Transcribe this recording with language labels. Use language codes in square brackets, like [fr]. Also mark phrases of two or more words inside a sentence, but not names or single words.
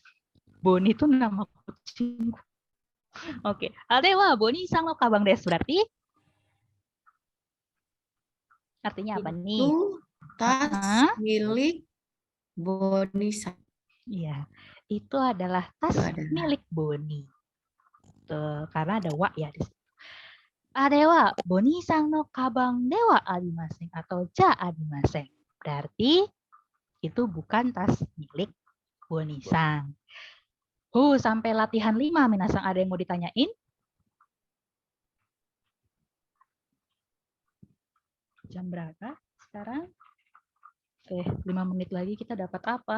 [id] Boni itu nama kucing. Oke, [ja] あれはボニさんのかばんです [id] berarti artinya apa nih? Itu tas Hah? milik Boni-san. Iya, itu adalah tas Itu adalah. milik Boni. Tuh, karena ada wa ya di situ. [ja] あれはボニさんのかばんではありません atau じゃありません. [id] Berarti itu bukan tas milik Boni sang. Sampai latihan 5 minasang ada yang mau ditanyain? Jam berapa sekarang? Oke, 5 menit lagi kita dapat apa?